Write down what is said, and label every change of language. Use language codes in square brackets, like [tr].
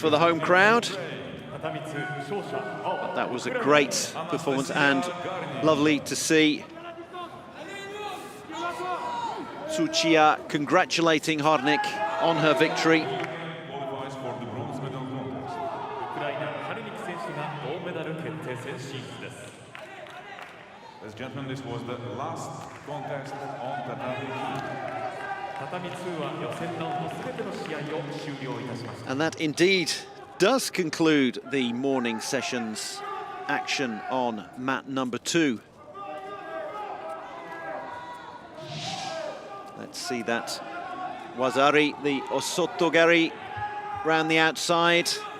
[en] for the home crowd. [ja] 片光勝者青 [en] That was a great performance and lovely to see. Tsuchiya congratulating Hardnick on her victory. qualifies for the bronze medal contest. [ja] ウクライナカリニク選手が銅メダル決定戦進出です。 [en] Ladies and gentlemen, this was the last contest on tatami [ja] 畳2は予選ラウンドすべての試合を終了いたしました。 [en] And that indeed does conclude the morning session's action on mat number 2. Let's see that Wazari, the Osotogari, round the outside.